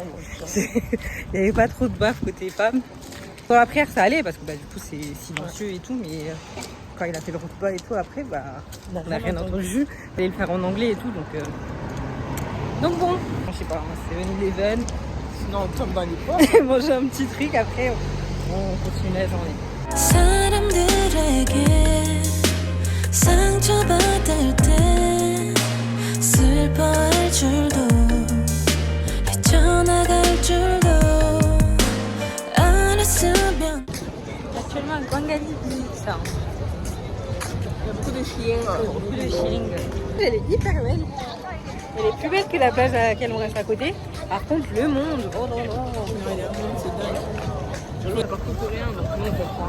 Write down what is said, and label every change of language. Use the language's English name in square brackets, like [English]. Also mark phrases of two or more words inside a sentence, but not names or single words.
[French] Il n'y avait pas trop de baf côté femme. Pour la prière, ça allait parce que du coup c'est silencieux et tout, mais quand il a fait le repas et tout, après, on n'a rien entendu. Il fallait le faire en anglais et tout, donc bon. Je sais pas, c'est 7-Eleven. Sinon, on tombe dans les poches. Manger un petit truc, après on continue la journée. [Korean] 상처받을 때 슬퍼할 줄도 헤쳐나갈 줄도 알았으면. [French] Actuellement à Guangali Beach. Il y a beaucoup de chiens. Beaucoup de chiens. Elle est hyper belle. Elle est plus belle que la plage à laquelle on reste à côté. Par contre, le monde, oh non, non. C'est dingue. Je vois partout coréen, donc tout le monde comprend.